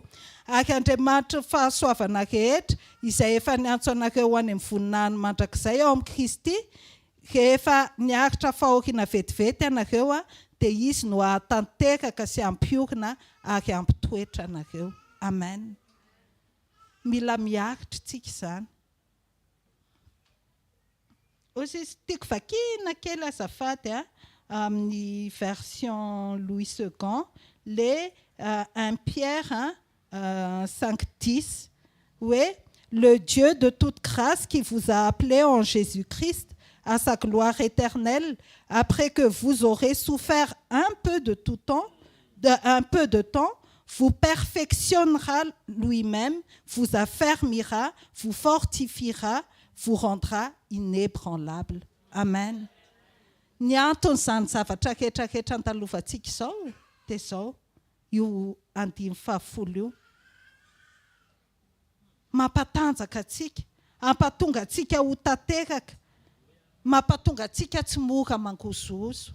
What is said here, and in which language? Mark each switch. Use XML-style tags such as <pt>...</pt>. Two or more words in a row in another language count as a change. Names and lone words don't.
<mg>Ary Andriamanitra ny fahasoavana rehetra izay efa niantso anareo any amin'ny voninahiny mandrakizay ao amin'ny Kristy, rehefa niaritra fahoriana vetivety ianareo dia izy no hahatanteraka sy hampiorina ary hampitoetra anareo." Amen. mila miakitra tsika izany. Aussi tiako vakina kely azafady amin'ny version Louis II, les 1 Pierre</mg> <fr>5:10, oui, le Dieu de toute grâce qui vous a appelé en Jésus-Christ à sa gloire éternelle, après que vous aurez souffert un peu de temps, vous perfectionnera lui-même, vous affermira, vous fortifiera, vous rendra inébranlable.</fr> <mg>Amen. Ny anton'izany zavatra rehetrarehetra antalovantsika izao dia izao io 15 io. Mampatanjaka atsika, ampatonga atsika ho tanteraka, mampatonga atsika tsy mora mangozozo.</mg>